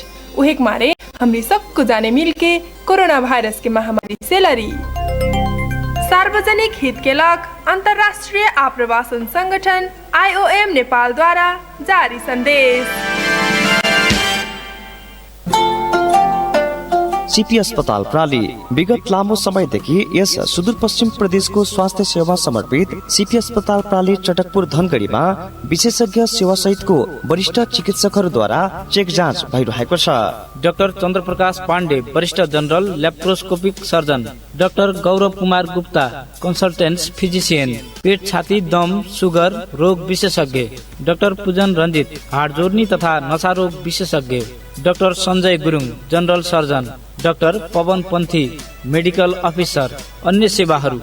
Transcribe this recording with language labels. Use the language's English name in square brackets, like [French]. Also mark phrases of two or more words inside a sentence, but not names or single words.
[Awadhi] उहेक मारे हमरी सबको जाने मिलके कोरोना वायरस के महामारी से लड़ी। सार्वजनिक हित के लग अंतर्राष्ट्रीय आप्रवासन संगठन IOM नेपाल द्वारा जारी संदेश। [Nepali] सीपी अस्पताल प्राली। विगत लामो समयदेखि यस सुदूरपश्चिम प्रदेशको स्वास्थ्य सेवा समर्पित सीपी अस्पताल प्राली चटकपुर धनगढीमा विशेषज्ञ सेवा सहितको वरिष्ठ चिकित्सकहरूद्वारा चेक जाँच भइरहेको छ। डाक्टर चन्द्रप्रकाश पाण्डे वरिष्ठ [English] general laparoscopic surgeon, [Nepali] डाक्टर गौरव कुमार गुप्ता [English] consultant physician, [Nepali] पेट छाती दम सुगर रोग विशेषज्ञ, डाक्टर पूजन रञ्जित हाड जोर्नी तथा नशा रोग विशेषज्ञ, डाक्टर सञ्जय गुरुङ [English] general surgeon, [Nepali] डाक्टर पवन पन्थी [English] medical officer, [Nepali] अन्य सेवाहरू।